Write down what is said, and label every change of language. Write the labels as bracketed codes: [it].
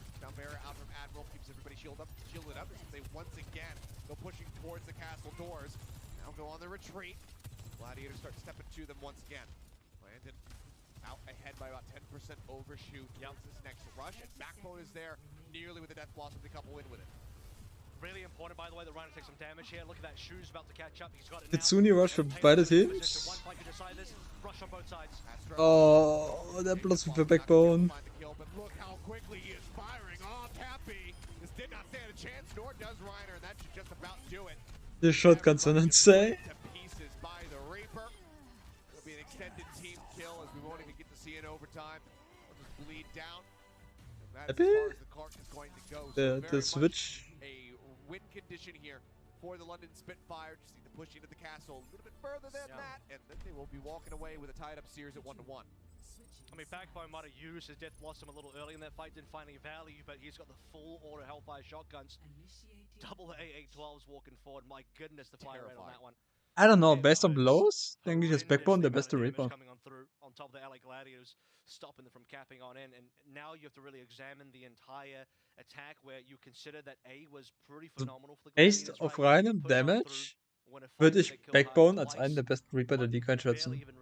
[en] Down barrier out from Admiral, keeps everybody shielded up as they once again go pushing towards the castle doors. Now go on the retreat. Gladiators start stepping to them once again. Landon out ahead by about 10% overshoot. Yep. This next rush, and backbone is there, nearly with the death blossom to couple in with it. Really important, by the way, the Reiner takes some damage here. Look at that, Shu's about to catch up. He's got it now. [de] Kitsune Rush für beide Teams. [en] Rush on both sides. [de] Oh, der Blossom für Backbone. [en] But look how quickly he is firing off Happy. This did not stand a chance, nor does Reiner, and that should just about do it. The shotguns [de] sind [en] insane. Pieces by the Reaper. It'll be an extended team kill as we won't even get to see an overtime. We'll just bleed down. And that's as far as the Clark is going to go. So The Switch. a win condition here for the London Spitfire. Just need to push into the castle a little bit further than that, and then they will be walking away with a tied-up series at 1-1. I mean, Backbone might have used his Death Blossom a little early in that fight, didn't find any value, but he's got the full auto Hellfire shotguns. Double AA-12s walking forward. My goodness, the fire rate on that one. I don't know, based on blows, [de] denke ich, ist Backbone der beste Reaper. [en] Coming on through on top of the LA Gladiators, stopping them from capping on in, and now you have to really examine the entire attack where you consider that A was pretty phenomenal for the Based Gladiators. [de] auf reinem Damage würde ich Backbone als einen der besten Reaper der Liga einschätzen.